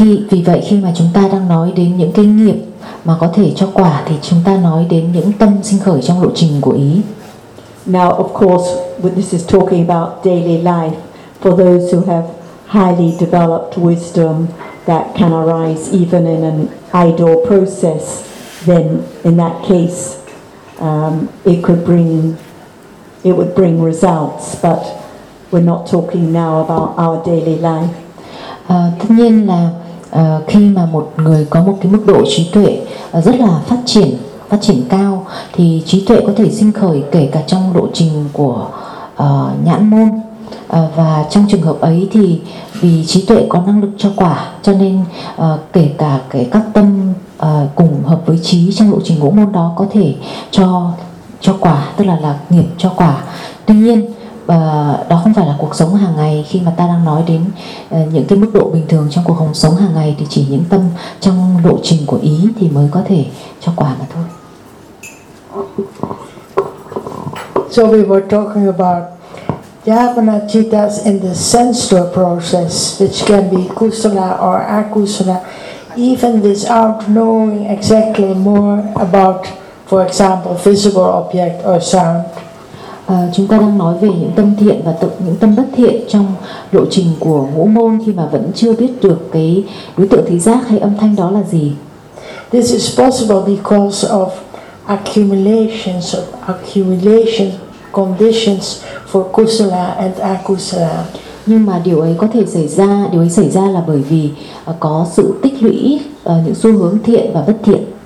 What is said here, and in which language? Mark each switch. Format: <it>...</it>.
<vi>Vì vậy khi mà chúng ta đang nói đến những cái nghiệp mà có thể cho quả thì chúng ta nói đến những tâm sinh khởi trong lộ trình của ý.</vi> <en>Now of course what this is talking about daily life, for those who have highly developed wisdom that can arise even in an idle process, then in that case it would bring results, but we're not talking now about our daily life.</en> <vi>Tất nhiên là khi mà một người có một cái mức độ trí tuệ rất là phát triển cao thì trí tuệ có thể sinh khởi kể cả trong lộ trình của nhãn môn, và trong trường hợp ấy thì vì trí tuệ có năng lực cho quả cho nên kể cả cái các tâm cùng hợp với trí trong lộ trình ngũ môn đó có thể cho quả, tức là nghiệp cho quả. Tuy nhiên đó không phải là cuộc sống hàng ngày. Khi mà ta đang nói đến những cái mức độ bình thường trong cuộc sống hàng ngày thì chỉ những tâm trong lộ trình của ý thì mới có thể cho quả mà thôi.</vi> <en>So we were talking about Javana Chittas in the sense door process, which can be kusala or akusala, even without knowing exactly more about, for example, visible object or sound.</en> <vi>chúng ta đang nói về những tâm thiện và những tâm bất thiện trong lộ trình của ngũ môn khi mà vẫn chưa biết được cái đối tượng thị giác hay âm thanh đó là gì.</vi> <en>This is possible because of accumulations conditions for kusala and akusala.</en> <vi>Nhưng mà điều ấy có thể xảy ra, điều ấy xảy ra là bởi vì có sự tích lũy những xu hướng thiện và bất thiện.</vi>